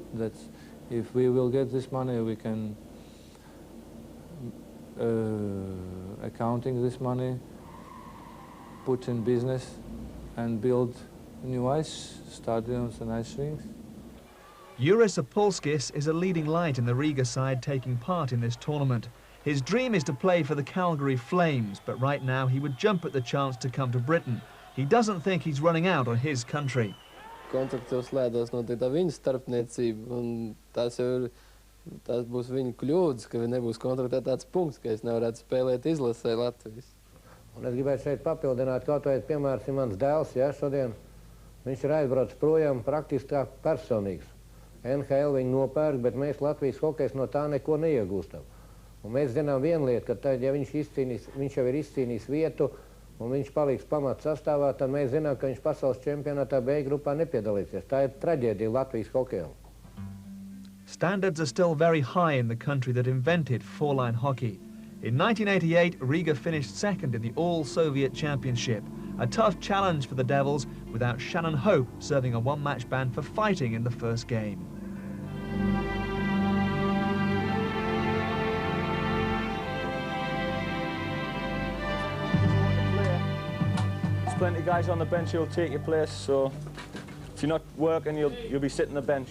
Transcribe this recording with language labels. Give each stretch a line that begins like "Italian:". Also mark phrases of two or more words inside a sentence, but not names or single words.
English: That's, if we will get this money, we can accounting this money, put in business and build new ice stadiums and ice rinks. Juris Apulskis is a leading light in the Riga side taking part in this tournament. His dream is to play for the Calgary Flames, but right now he would jump at the chance to come to Britain. He doesn't think he's running out on his country.
Latvian: Kontraktos slēdzās noteikti viņa starpniecība, un tas būs viņa kļūdas, ka nebūs kontraktētāts punkts, ka es nevarētu spēlēt izlasē Latvijas. Un es gribētu šeit papildināt kaut vai, piemēram, mans dēls, ja, šodien viņš ir aizbraucis projām praktiski kā personīgs. NHL viņu nopērk, bet mēs Latvijas hokejs no tā neko neiegūstam. Un mēs zinām vienu lietu, ka tad, ja viņš jau ir izcīnījis vietu un viņš paliks pamats sastāvā, tad mēs zinām, ka viņš pasaules čempionātā B grupā nepiedalīsies. Tā ir traģēdija Latvijas hokejam.
English: Standards are still very high in the country that invented four-line hockey. In 1988, Riga finished second in the All-Soviet Championship. A tough challenge for the Devils, without Shannon Hope serving a one-match ban for fighting in the first game. There's plenty of guys on the bench who'll take your place, so if you're not working, you'll be sitting on the bench.